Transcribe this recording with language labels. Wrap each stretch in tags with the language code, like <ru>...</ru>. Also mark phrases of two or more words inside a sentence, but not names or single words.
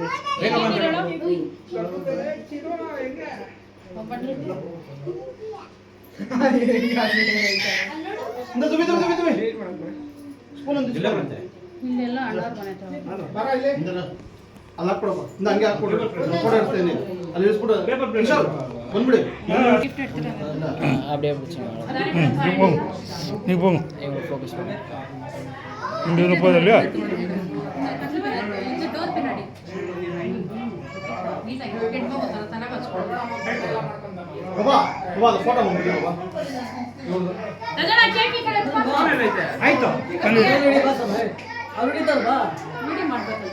<kn>ಸ್ಪೂನ್ ಒಂದು ಇಲ್ಲೆಲ್ಲ ಅಣ್ಣವ್ರ ಮನೆ ಹತ್ರ ಬರ ಇಲ್ಲಿ ಅಲ್ಲಿ ಹಾಕ್ಕೊಡಪ್ಪ ಇಂದ ಹಂಗೆ ಹಾಕ್ಕೊಡ್ರಿ ಫೋಟೋ ಇಡ್ತೇನೆ ಅಲ್ಲಿ ಇಳಿಸ್ಬಿಟ್ಟು ಕಿಶೋರ್ ಬಂದ್ಬಿಡಿ ಗಿಫ್ಟ್ ಇಡ್ತೀರ</kn> <ta>அப்படியே பிடிச்சிங்க நீ போங்க ஃபோக்கஸ் பண்ணு இங்கே 30 இல்லையா</ta> <kn>ಡೋರ್ ಪಿನಾಡಿ ನೀಟಾಗಿ ಕೆಟ್ಕೋಬೋದಲ್ಲ ಚೆನ್ನಾಗಿ ಹಚ್ಕೊಳ್ಳಿ ಬಾಬಾ ಬಾಬಾ ಅದು ಫೋಟೋ ಬಂದ್ಬಿಡಿ ಬಾಬಾ ರಜನ ಕೇಕ್ ಈ ಕಡೆ ಎತ್ಕೊಂಡು ಆಯ್ತು ವಿಡಿಯೋ ಮಾಡ್ಬೇಕಂತ</kn>